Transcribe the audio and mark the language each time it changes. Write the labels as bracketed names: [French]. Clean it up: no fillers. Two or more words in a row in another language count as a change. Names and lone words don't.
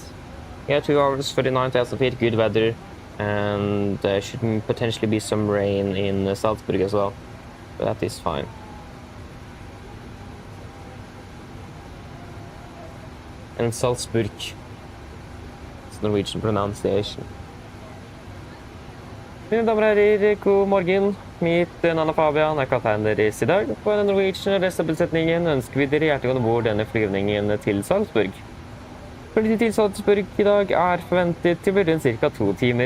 [English] Yeah, 2 hours, 39,000 feet, good weather. And there should potentially be some rain in Salzburg as well. But that is fine. And Salzburg. It's Norwegian pronunciation. [Norwegian] Mine damer og herrer, god morgen. Mitt navn er Fabian, jeg er kaptein deres i dag. På den Norwegian restabesetningen ønsker vi dere hjertelig om bord denne flyvningen til Salzburg. Flytting til Salzburg i dag er forventet til å bli ca. 2 timer.